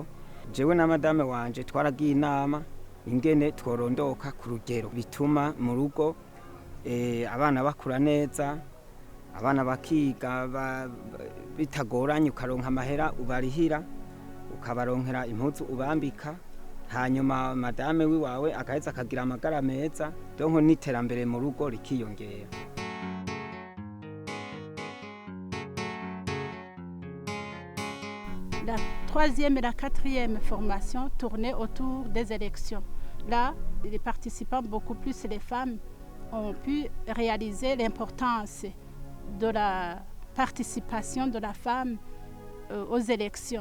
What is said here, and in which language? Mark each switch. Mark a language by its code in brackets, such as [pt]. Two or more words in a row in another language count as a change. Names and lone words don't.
[rn] Jewe na madame wanje twaragiye inama ingene tworondoka ku rugero bituma mu rugo abana bakura neza, abana bakiga bitagoranye, ukaronka amahera ubarihira, ukabaronkera impuzu ubambika, hanyuma madame wiwawe akaheza akagira amagara meza, donko n'iterambere mu rugo rikiyongera. [fr] La troisième et la quatrième formation tournaient autour des élections. Là, les participants, beaucoup plus les femmes, ont pu réaliser l'importance de la participation de la femme aux élections.